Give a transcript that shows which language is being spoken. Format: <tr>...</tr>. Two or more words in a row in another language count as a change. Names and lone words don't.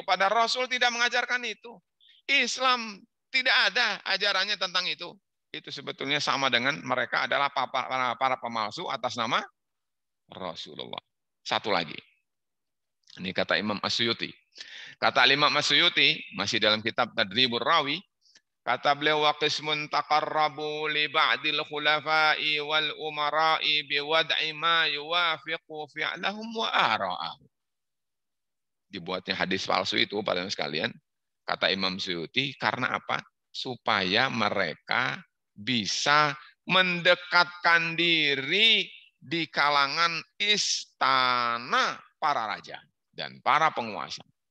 <id>Padahal Rasul tidak mengajarkan itu. Islam tidak ada ajarannya tentang itu. Itu sebetulnya sama dengan mereka adalah para pemalsu atas nama Rasulullah. Satu lagi. Ini kata Imam As-Suyuti. Kata Imam As-Suyuti, masih dalam kitab Tadribur Rawi, kata beliau,</id> <ar>وقسم تقربوا لبعض الخلفاء والأمراء بوضع ما يوافق فعلهم وآراءهم.</ar> <id>Dibuatnya hadis palsu itu, pada sekalian, kata Imam Suyuti, karena apa? Supaya mereka bisa mendekatkan diri di kalangan istana para raja dan para penguasa.</id>